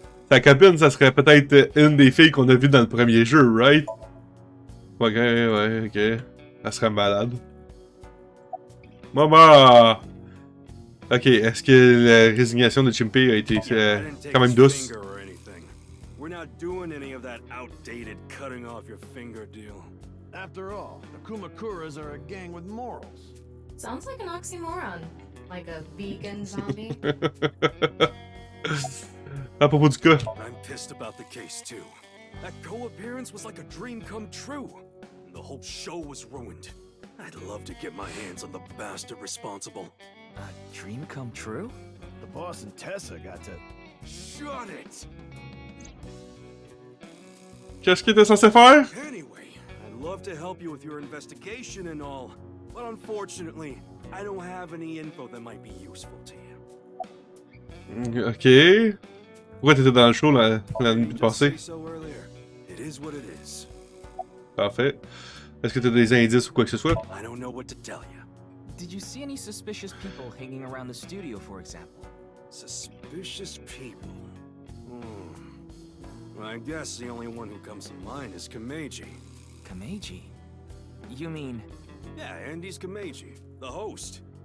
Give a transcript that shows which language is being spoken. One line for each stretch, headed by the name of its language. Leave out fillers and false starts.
French: Sa copine, ça serait peut-être une des filles qu'on a vues dans le premier jeu, right? Ok, ouais, ok. Elle serait malade. Maman! Ok, est-ce que la résignation de Chimpé a été quand même douce?
English: We're not doing any of that outdated cutting off your finger deal. After all, the Kumakuras are a gang with morals. Sounds like an oxymoron. Like a vegan zombie.
French: À propos du cas.
English: I'm pissed about the case too. That co-appearance was like a dream come true. And the whole show was ruined. I'd love to get my hands on the bastard responsible. A dream come true? The boss and Tessa got to... Shut it!
French: Qu'est-ce qu'il était censé faire?
English: Anyway, I'd love to help you with your investigation and all, but unfortunately, I don't have any info that might be useful to you. Ok.
French: Pourquoi t'étais dans le show la nuit passée?
English: It is what it is.
French: Parfait. Est-ce que t'as des indices ou quoi que ce soit?
English: I don't know what to tell you. Did you see any suspicious people hanging around the studio, for example? Suspicious people. I guess the only one who comes to mind is Kameji. Kameji? You mean... Yeah, Andy's Kameji, the host.